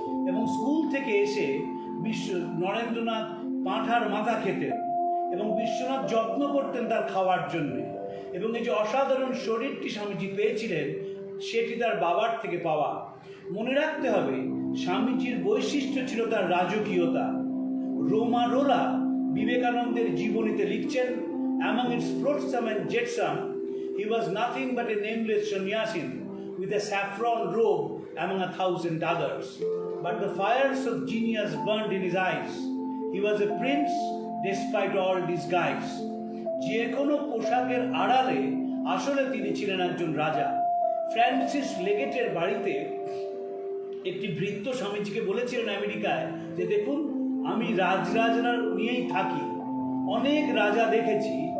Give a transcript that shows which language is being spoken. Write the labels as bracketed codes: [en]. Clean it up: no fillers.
[bn] এবং স্কুল থেকে এসে নরেন্দ্রনাথ পাঁঠার মাথা খেতেন, এবং বিশ্বনাথ যত্ন করতেন তার খাওয়ার জন্য। এবং এই যে অসাধারণ শরীরটি স্বামীজি পেয়েছিলেন, সেটি তার বাবার থেকে পাওয়া। মনে রাখতে হবে, স্বামীজির বৈশিষ্ট্য ছিল তার রাজকীয়তা। রোমা রোলা বিবেকানন্দের জীবনীতে লিখছেন, [en] among its flotsam and jetsam, he was nothing but a nameless sannyasin with a saffron robe among 1,000 others. But the fires of genius burned in his eyes. He was a prince despite all disguise. [bn] যে কোনো পোশাকের আড়ালে আসলে তিনি ছিলেন একজন রাজা। Francis লেগেটের বাড়িতে একটি বৃদ্ধ স্বামীজিকে বলেছিলেন আমেরিকায় যে দেখুন, আমি রাজরাজরা নিয়েই থাকি, অনেক রাজা দেখেছি,